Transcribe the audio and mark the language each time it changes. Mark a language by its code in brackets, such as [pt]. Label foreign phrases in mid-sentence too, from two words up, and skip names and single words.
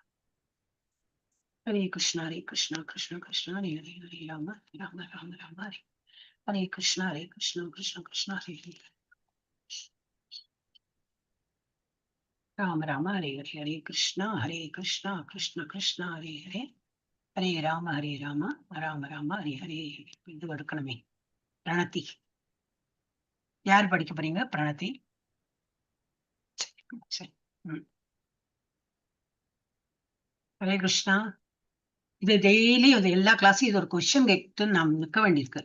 [ta] Hare Krishna, Krishna Krishna, Hare Hare, Rama, Rama, Rama, Rama, Hare. Hare Krishna, Krishna Krishna, Hare Hare. Rama, Rama, Hare Hare, Hare Krishna, Krishna Krishna, Hare Hare. Hare Rama, Rama, Rama, Hare Hare. இது எடுக்கணுமே பிரணத்தி. யார் படிக்க போறீங்க? பிரணத்தி. சரி. ஹரே கிருஷ்ணா. இது டெய்லி இது எல்லா கிளாஸும் இது ஒரு கொஸ்டின் கேட்டு நாம் நிக்க வேண்டியிருக்கு.